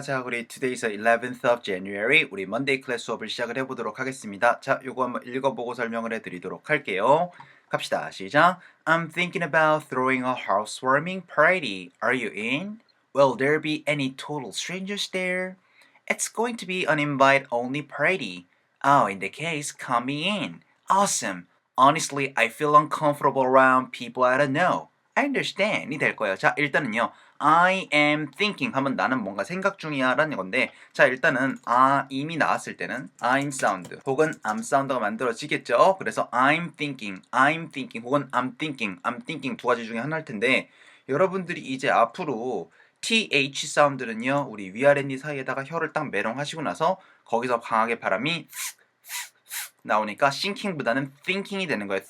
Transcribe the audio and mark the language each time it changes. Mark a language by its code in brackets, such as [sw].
[ko] 자, 우리 today's 11th of January 우리 Monday 클래스 수업을 시작을 해보도록 하겠습니다. 자, 요거 한번 읽어보고 설명을 해드리도록 할게요. 갑시다. 시작. [en] I'm thinking about throwing a housewarming party. Are you in? Will there be any total strangers there? It's going to be an invite-only party. Oh, in the case, come in. Awesome. Honestly, I feel uncomfortable around people I don't know. I understand [ko] 이 될 거예요. 자, 일단은요. I am thinking 하면 나는 뭔가 생각 중이야 라는 건데 자 일단은 im이 나왔을 때는 I'm sound 혹은 I'm sound가 만들어지겠죠. 그래서 I'm thinking 혹은 I'm thinking 두 가지 중에 하나일 텐데 여러분들이 이제 앞으로 th 사운드는요 우리 위아랫니 사이에다가 혀를 딱 매렁하시고 나서 거기서 강하게 바람이 나오니까 thinking보다는 thinking이 되는 거예요.